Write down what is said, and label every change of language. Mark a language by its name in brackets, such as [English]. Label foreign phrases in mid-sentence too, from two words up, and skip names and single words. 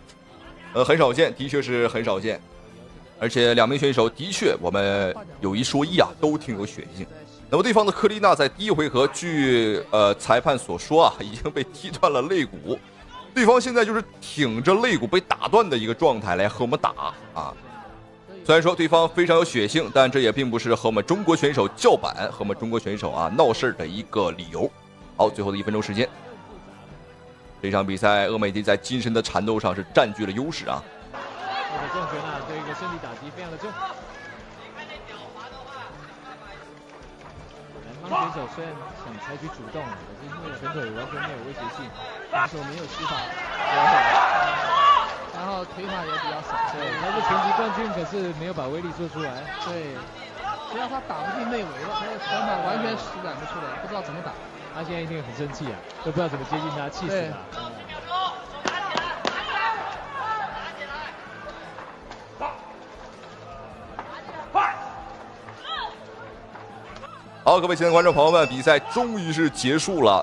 [Chinese] 很少見，的確是很少見。而且兩名選手的確，我們有一說一啊，都挺有血性。那麼對方的克麗娜在第一回合，據裁判所說啊，已經被踢斷了肋骨。对方現在就是挺着肋骨被打斷的一個狀態來和我們打啊。雖然說對方非常有血性，但這也並不是和我們中國選手叫板、和我們中國選手啊鬧事的一個理由。好，最後的1分鐘時間，這場比賽鄂美蝶在精神的纏鬥上是佔據了優勢啊。这个重拳啊，对一個身體打擊非常的重。南方選手雖然想採取主動，可是因為拳腿完全沒有威脅性，手沒有施法，然後腿法也比較少。對，他是拳擊冠軍，可是沒有把威力做出來。對，只要他打不進內圍了，他的拳法完全施展不出來，不知道怎麼打。他現在一定很生氣啊，都不知道怎麼接近他，氣死他。好，各位親愛的觀眾朋友們，比賽終於是結束了。